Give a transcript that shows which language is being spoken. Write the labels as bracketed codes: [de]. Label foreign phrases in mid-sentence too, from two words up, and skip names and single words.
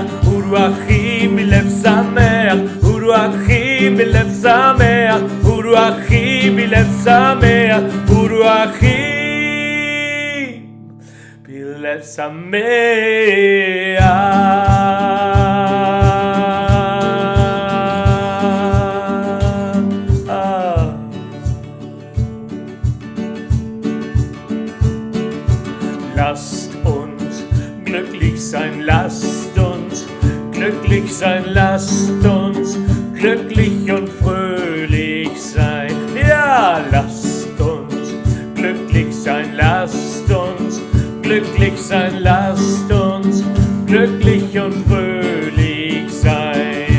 [he] עורו אחים בלב שמח, עורו אחים בלב שמח, עורו אחים בלב שמח, עורו אחים בלב שמח. [de] Lasst uns glücklich sein, lasst uns glücklich sein, lasst uns glücklich und fröhlich sein. Ja, lasst uns glücklich sein, lasst uns glücklich sein, lasst uns glücklich und fröhlich sein.